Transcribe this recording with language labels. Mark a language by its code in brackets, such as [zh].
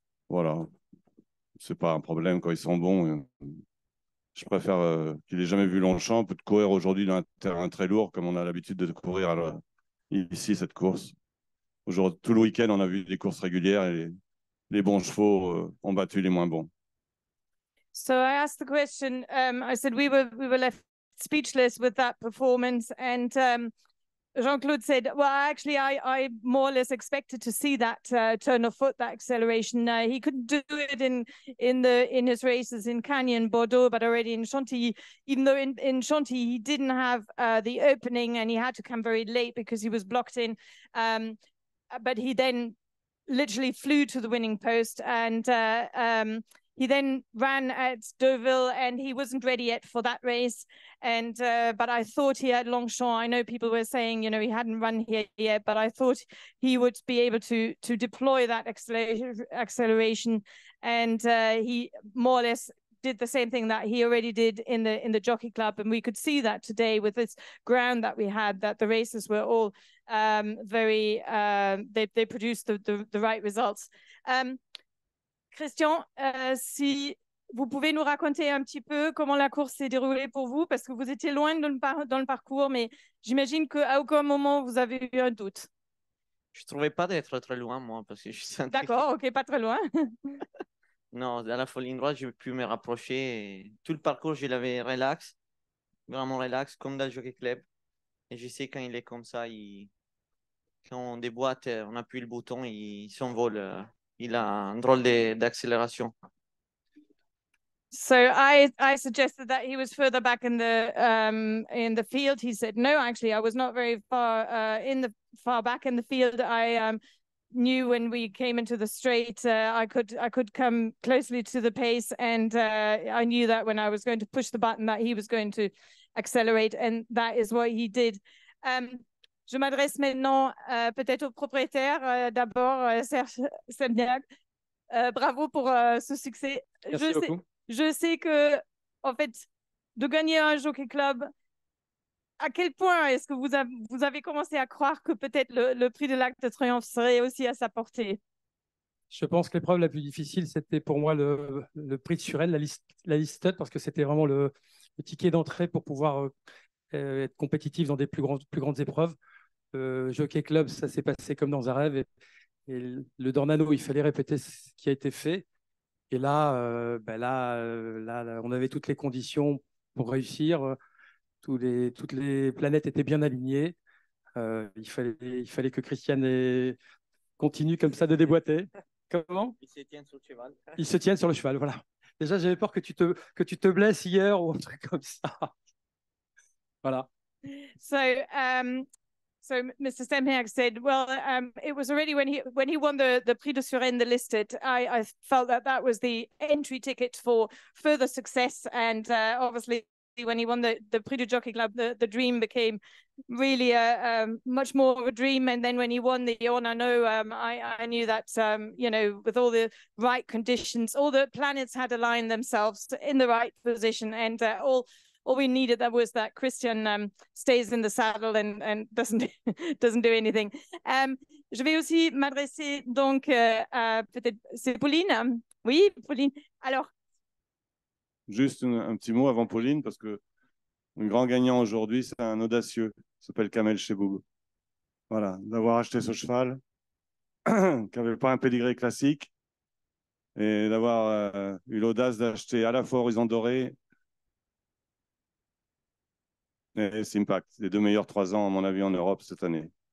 [fr] Voilà, c'est pas un problème quand ils sont bons. Je préfère qu'il ait jamais vu Longchamp. Peut courir aujourd'hui dans un terrain très lourd, comme on a l'habitude de courir ici, cette course. Aujourd'hui, tout le week-end, on a vu des courses régulières et les bons chevaux ont battu les moins bons. [en] So I asked the question. I said we were left speechless with that performance, and Jean-Claude said, "Well, actually, I more or less expected to see that turn of foot, that acceleration. He couldn't do it in his races in Canyon, Bordeaux, but already in Chantilly. Even though in Chantilly he didn't have the opening and he had to come very late because he was blocked in. But he then literally flew to the winning post and." He then ran at Deauville and he wasn't ready yet for that race. And but I thought he had Longchamp. I know people were saying, you know, he hadn't run here yet, but I thought he would be able to deploy that acceleration. And he more or less did the same thing that he already did in the Jockey Club. And we could see that today with this ground that we had, that the races were all very, they produced the right results. [fr] Christian, si vous pouvez nous raconter un petit peu comment la course s'est déroulée pour vous, parce que vous étiez loin dans le parcours, mais j'imagine qu'à aucun moment vous avez eu un doute. Je ne trouvais pas d'être très loin, moi, parce que je suis D'accord, ok, pas très loin. Non, à la fois ligne droite, j'ai pu me rapprocher. Et tout le parcours, je l'avais relax, vraiment relax, comme dans le Jockey Club. Et je sais quand il est comme ça, quand on déboîte, on appuie le bouton, il s'envole. Il a un drôle d'accélération. [en] So I suggested that he was further back in the field. He said, no, actually, I was not very far far back in the field. I knew when we came into the straight, I could come closely to the pace, and I knew that when I was going to push the button that he was going to accelerate, and that is what he did. [fr] Je m'adresse maintenant peut-être au propriétaire. D'abord, Serge Semniak. Bravo pour ce succès. Merci beaucoup. Je sais que, en fait, de gagner un Jockey Club, à quel point est-ce que vous avez commencé à croire que peut-être le prix de l'Arc de Triomphe serait aussi à sa portée? Je pense que l'épreuve la plus difficile, c'était pour moi le prix de Surelle, la listed, parce que c'était vraiment le ticket d'entrée pour pouvoir être compétitif dans des plus grandes épreuves. Jockey Club, ça s'est passé comme dans un rêve. Et le Dornano, il fallait répéter ce qui a été fait. Et là, là, on avait toutes les conditions pour réussir. Toutes les planètes étaient bien alignées. Il fallait que Christiane continue comme ça de déboîter. Comment? Il se tient sur le cheval. Il se tienne sur le cheval, voilà. Déjà, j'avais peur que tu te blesses hier ou un truc comme ça. Voilà. [en] So Mr. Stemhag said, well, it was already when he won the Prix de Suresnes, the listed, I felt that was the entry ticket for further success. And obviously, when he won the Prix du Jockey Club, the dream became really much more of a dream. And then when he won the Ornano, I knew that, you know, with all the right conditions, all the planets had aligned themselves in the right position, and all we needed was that Christian stays in the saddle and doesn't do anything. [fr] Je vais aussi m'adresser donc à peut-être c'est Pauline. Oui, Pauline. Alors. Juste un petit mot avant Pauline, parce que le grand gagnant aujourd'hui, c'est un audacieux. Il s'appelle Kamel Cheboub. Voilà, d'avoir acheté ce cheval qui n'avait pas un pédigré classique et d'avoir eu l'audace d'acheter à la fois Horizon Doré et Simpact, les 2 meilleurs 3 ans, à mon avis, en Europe cette année.